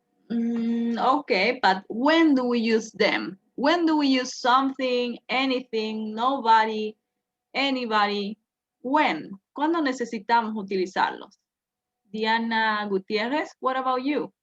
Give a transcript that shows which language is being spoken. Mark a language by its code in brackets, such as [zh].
[en] Okay, but when do we use them? When do we use something, anything, nobody, anybody? When? [es] ¿Cuándo necesitamos utilizarlos? [en] Diana Gutierrez, what about you?